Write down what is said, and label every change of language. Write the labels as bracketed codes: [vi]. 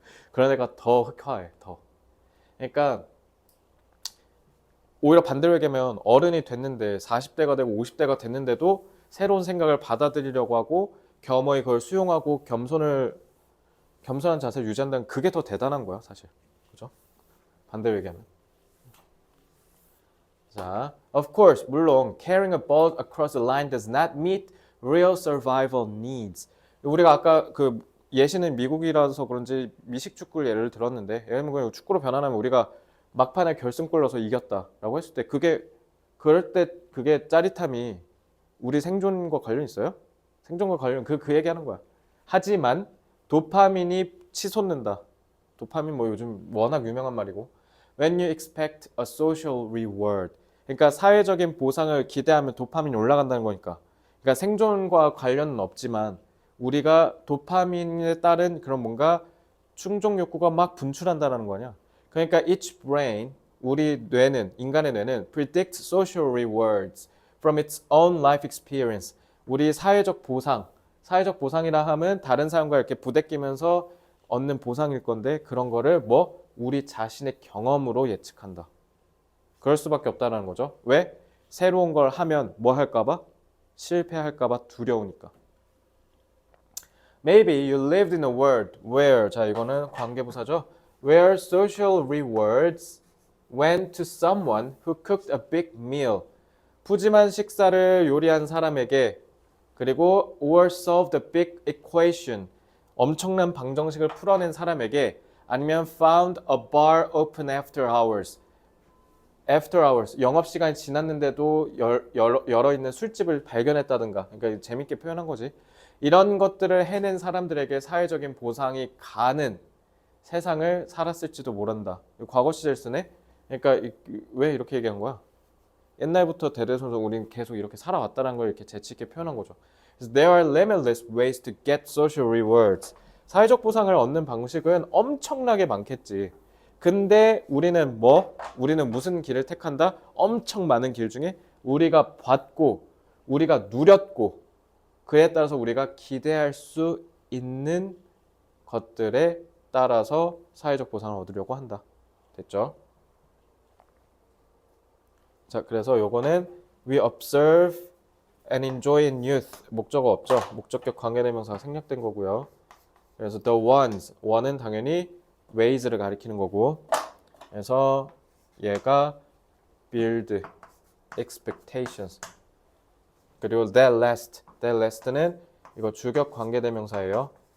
[ko] 그런 애가 더 흑화해. 더. 그러니까 오히려 반대로 얘기하면 어른이 됐는데 40대가 되고 50대가 됐는데도 새로운 생각을 받아들이려고 하고 겸허히 그걸 수용하고 겸손한 자세를 유지한다는 그게 더 대단한 거야 사실. 그죠? 반대로 얘기하면. [en] 자, of course, [ko] 물론 [en] carrying a ball across a line does not meet real survival needs. [ko] 우리가 아까 그 예시는 미국이라서 그런지 미식 축구를 예를 들었는데, 예를 들면 축구로 변환하면 우리가 막판에 결승골 넣어서 이겼다라고 했을 때 그럴 때 그게 짜릿함이 우리 생존과 관련 있어요? 생존과 관련 그 얘기하는 거야. 하지만 도파민이 치솟는다. 도파민 뭐 요즘 워낙 유명한 말이고. [en] When you expect a social reward. [ko] 그러니까 사회적인 보상을 기대하면 도파민이 올라간다는 거니까. 그러니까 생존과 관련은 없지만 우리가 도파민에 따른 그런 뭔가 충족 욕구가 막 분출한다는 거냐. [en] 그러니까 each brain, [ko] 우리 뇌는, 인간의 뇌는 [en] predicts social rewards from its own life experience. [ko] 우리 사회적 보상이라 하면 다른 사람과 이렇게 부대끼면서 얻는 보상일 건데 그런 거를 우리 자신의 경험으로 예측한다. 그럴 수밖에 없다는 거죠. 왜? 새로운 걸 하면 뭐 할까봐? 실패할까봐 두려우니까. [en] Maybe you lived in a world where, [ko] 자 이거는 관계부사죠. [en] Where social rewards went to someone who cooked a big meal. [ko] 푸짐한 식사를 요리한 사람에게 그리고 [en] or solved a big equation. [ko] 엄청난 방정식을 풀어낸 사람에게 아니면 [en] found a bar open after hours. [ko] After hours, 영업시간이 지났는데도 열어 있는 술집을 발견했다든가. 그러니까 재밌게 표현한 거지. 이런 것들을 해낸 사람들에게 사회적인 보상이 가는 세상을 살았을지도 모른다. 과거 시절 쓰네. 그러니까 왜 이렇게 얘기한 거야? 옛날부터 대대손손 우리는 계속 이렇게 살아왔다는 걸 이렇게 재치 있게 표현한 거죠. 그래서 [en] there are limitless ways to get social rewards. [ko] 사회적 보상을 얻는 방식은 엄청나게 많겠지. 근데 우리는 뭐? 우리는 무슨 길을 택한다? 엄청 많은 길 중에 우리가 받고 우리가 누렸고 그에 따라서 우리가 기대할 수 있는 것들에 따라서 사회적 보상을 얻으려고 한다. 됐죠? 자, 그래서 요거는 [en] we observe and enjoy in youth. [ko] 목적어 없죠? 목적격 관계대명사가 생략된 거고요. 그래서 the ones, one은 당연히 ways를 가리키는 거고, 그래서 얘가 [en] build expectations. [ko] 그리고 [en] that last [ko] 는 이거 주격 관계대명사예요.